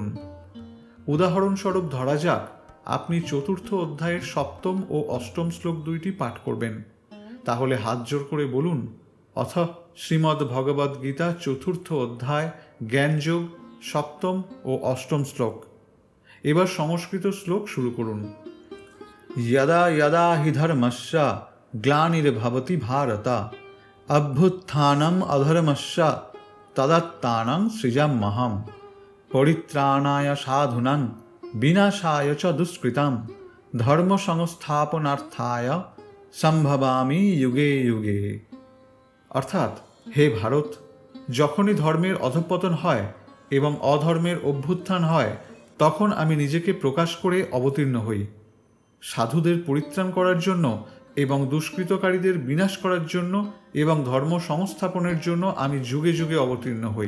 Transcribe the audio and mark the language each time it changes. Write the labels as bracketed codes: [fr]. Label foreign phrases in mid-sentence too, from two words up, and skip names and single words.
[bn] উদাহরণস্বরূপ ধরা যাক আপনি চতুর্থ অধ্যায়ের 7ম ও 8ম শ্লোক 2টি পাঠ করবেন। তাহলে হাত জোর করে বলুন অথ শ্রীমদ্ ভগবদ্ গীতা চতুর্থ অধ্যায় জ্ঞানযোগ 7ম ও 8ম শ্লোক। এবার সংস্কৃত শ্লোক শুরু করুন। [sa] यदा यदा हि धर्मस्य ग्लानिर्भवति भारत अभ्युत्थानम् अधर्मस्य तदात्तानं सृजाम्यहम् परित्राणाय साधूनां विनाशाय च दुष्कृतां धर्म संस्थापनार्थाय সম্ভবামি যুগে যুগে। [bn] অর্থাৎ হে ভারত, যখনই ধর্মের অধঃপতন হয় এবং অধর্মের অভ্যুত্থান হয় তখন আমি নিজেকে প্রকাশ করে অবতীর্ণ হই। সাধুদের পরিত্রাণ করার জন্য এবং দুষ্কৃতকারীদের বিনাশ করার জন্য এবং ধর্ম সংস্থাপনের জন্য আমি যুগে যুগে অবতীর্ণ হই।